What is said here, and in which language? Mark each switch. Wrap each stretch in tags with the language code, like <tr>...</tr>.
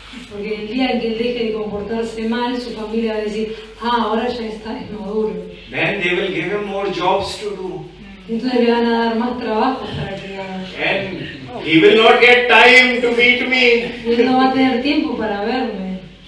<es>Porque el día que él deje de comportarse mal, su familia va a decir, ahora ya está, es maduro.</es> <en>Then they will give him more jobs to do.</en> <es>Entonces le van a dar más trabajo para que haga.</es> <en>And he will not get time to meet me.</en> <es>Y él no va a tener tiempo para verme.</es>